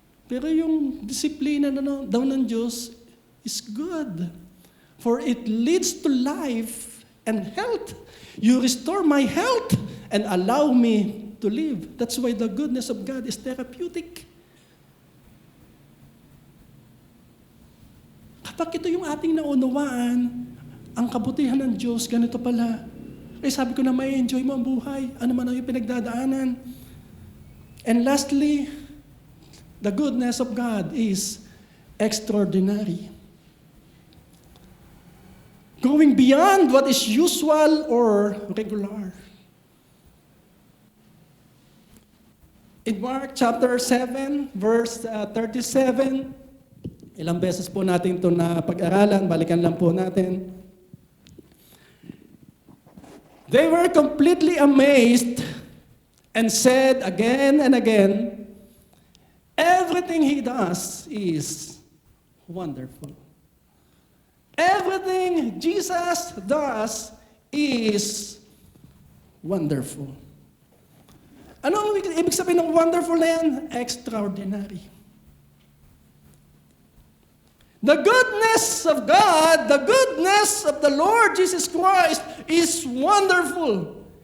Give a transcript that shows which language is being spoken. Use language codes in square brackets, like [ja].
[tl] Pero yung disiplina daw ng Diyos is good. [en] For it leads to life and health. You restore my health and allow me to live. That's why the goodness of God is therapeutic. [tl] kapag ito yung ating naunawaan, ang kabutihan ng Diyos, ganito pala. Sabi ko na may enjoy mo ang buhay. Ano man ang iyong pinagdadaanan. [en] And lastly, the goodness of God is extraordinary. Going beyond what is usual or regular. [tl] In Mark chapter 7, verse 37, ilang beses po natin ito na pag-aralan, balikan lang po natin. [en] They were completely amazed and said again and again, everything he does is wonderful. Everything Jesus does is wonderful. [tl] Ano ang ibig sabihin ng wonderful na yan? [en] Extraordinary. The goodness of God, the goodness of the Lord Jesus Christ is wonderful.